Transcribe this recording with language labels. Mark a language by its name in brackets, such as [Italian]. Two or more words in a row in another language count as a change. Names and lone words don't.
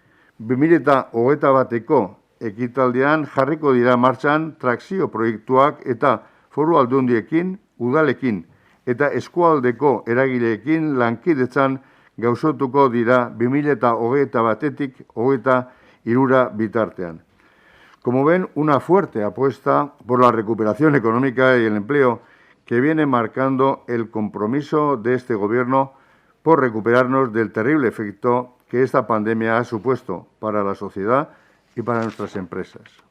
[Basque] 2021ko ekitaldean jarriko dira martxan trakzio proiektuak eta foru aldundiekin, udalekin eta eskualdeko eragileekin lankidetzan gauzotuko dira 2021-tik 2023 bitartean. [Spanish] Como ven, una fuerte apuesta por la recuperación económica y el empleo que viene marcando el compromiso de este Gobierno por recuperarnos del terrible efecto que esta pandemia ha supuesto para la sociedad y para nuestras empresas.